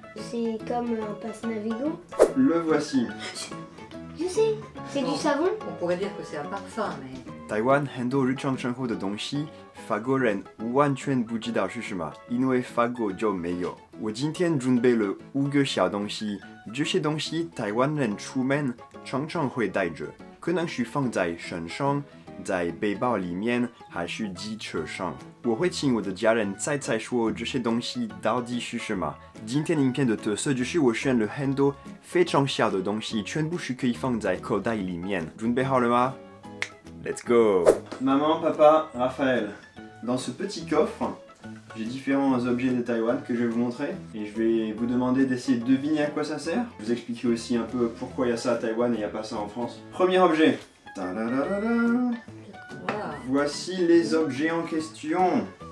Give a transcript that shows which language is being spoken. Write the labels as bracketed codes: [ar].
[fr] C'est comme un passe Navigo. Le voici. Je sais. C'est du savon. On pourrait dire que c'est un parfum, mais [zh] 台湾很多日常生活的东西，法国人完全不知道是什么，因为法国就没有。我今天准备了5个小东西，这些东西台湾人出门常常会带着，可能是放在身上，在背包里面，还是机车上。我会请我的家人猜猜说这些东西到底是什么。今天影片的特色就是我选了很多非常小的东西，全部是可以放在口袋里面。准备好了吗？ [en] Let's go! [fr] Maman, papa, Raphaël. Dans ce petit coffre, j'ai différents objets de Taïwan que je vais vous montrer et je vais vous demander d'essayer de deviner à quoi ça sert. Je vous expliquerai aussi un peu pourquoi il y a ça à Taïwan et il n'y a pas ça en France. Premier objet. Ta-da-da-da-da. voilà. Voici les objets en question.